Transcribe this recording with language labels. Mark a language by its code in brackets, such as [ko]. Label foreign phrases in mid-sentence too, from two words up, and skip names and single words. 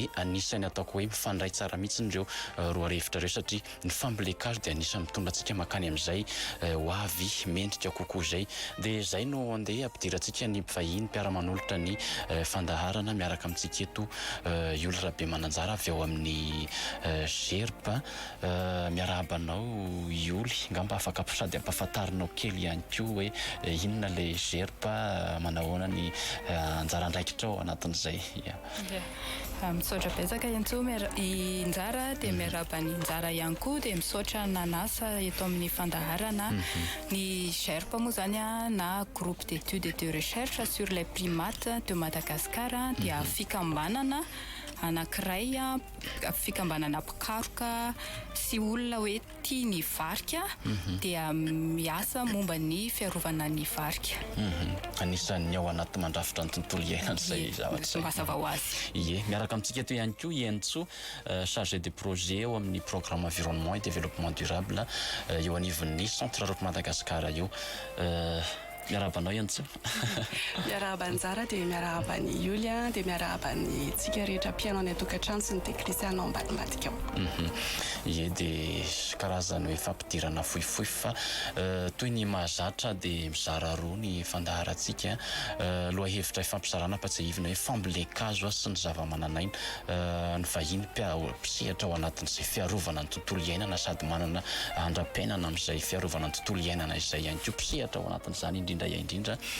[mg] anisan'ny ataoko hoe mifandray tsara mihitsy ireo roa hevitra ireo satria ny fambolekazo dia anisan'ny mitondra antsika makany amin'izay ho avy mendrika kokoa zay dia zay no andeha ampidirantsika ny mpivahiny mpiara-manolotra ny fandaharana miaraka amintsika eto Ioly Rabe Mananjara avy ao amin'ny Gerpa miarabanao Ioly ngamba afaka sady ampafantarinao kely ihany koa hoe inona le Gerpa manahoana ny anjara andraikitra ao anatin'izay misaotra betsaka iantso injara dia miarabany injara ihany koa dia misaotra nanasa eto amin'ny fandaharana ny Gerpa moa zany na [fr] groupe d'études et de recherche sur les primates de Madagascar [mg] dia fikambanana anankiray fikambanana mpikaroka sy olona hoe tia ny varika dia miasa momba ny fiarovana ny varika anisan'ny ao anaty mandrafitra ny tontolo iainana zay zavatra mazava ho azy ie miaraka amintsika eto ihany koa Ientso [fr] chargé de projet [mg] ao amin'ny [fr] programme environnement et développement durable [mg] eo anivon'ny centre route Madagascar io miarabanao Ientso miarabany tsara dia miarabany Ioly dia miarabany tsika rehetra mpiaino any atokantrano sy ny teknisiana ao ambadimadika ao ie dia karazany hoe fampidirana fohifohy fa toy ny mahazatra dia mizara roa ny fandaharantsika loha hevitra fampizarana ampatsahivina hoe fambolekazo sy ny zava-mananaina ny vahiny mpisehatra ao anatin'izay fiarovana ny tontolo iainana sady manana andram-piainana amin'izay fiarovana ny tontolo iainana izay ihany koa mpisehatra ao anatin'izany indrindra